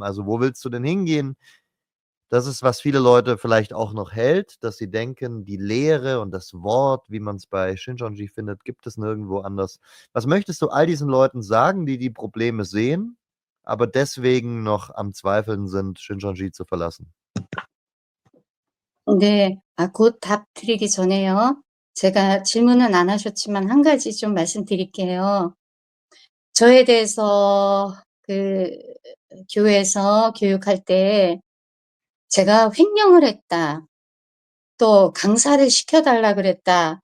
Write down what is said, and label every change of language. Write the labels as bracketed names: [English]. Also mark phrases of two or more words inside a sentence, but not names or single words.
[German] Also wo willst du denn hingehen? Das ist, was viele Leute vielleicht auch noch hält, dass sie denken, die Lehre und das Wort, wie man es bei Shincheonji findet, gibt es nirgendwo anders. Was möchtest du all diesen Leuten sagen, die die Probleme sehen, aber deswegen noch am Zweifeln sind, Shincheonji zu verlassen? [Korean] 네, 곧 답 드리기 전에요. 제가 질문은 안 하셨지만 한 가지 좀 말씀드릴게요. 저에 대해서 교회에서 교육할 때 제가 횡령을 했다, 또 강사를 시켜달라 그랬다.